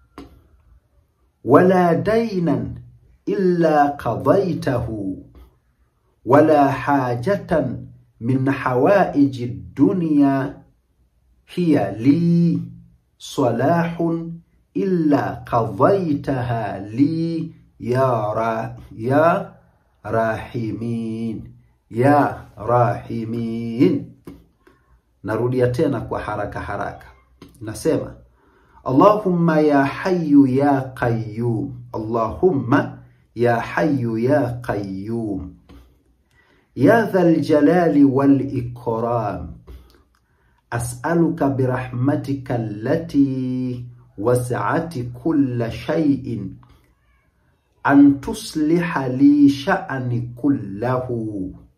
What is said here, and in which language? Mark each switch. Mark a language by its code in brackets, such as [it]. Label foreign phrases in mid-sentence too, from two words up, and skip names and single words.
[ar] ولا دينا إلا قضيته ولا حاجة من حوائج الدنيا هي لي صلاح إلا قضيتها لي يا راحمين يا راحمين. [sw] Narudia tena kwa haraka. [ar] Nasema اللهم يا حي يا قيوم اللهم يا حي يا قيوم يا ذا الجلال والإكرام أسألك برحمتك التي وسعت كل شيء أن تصلح لي شأني كله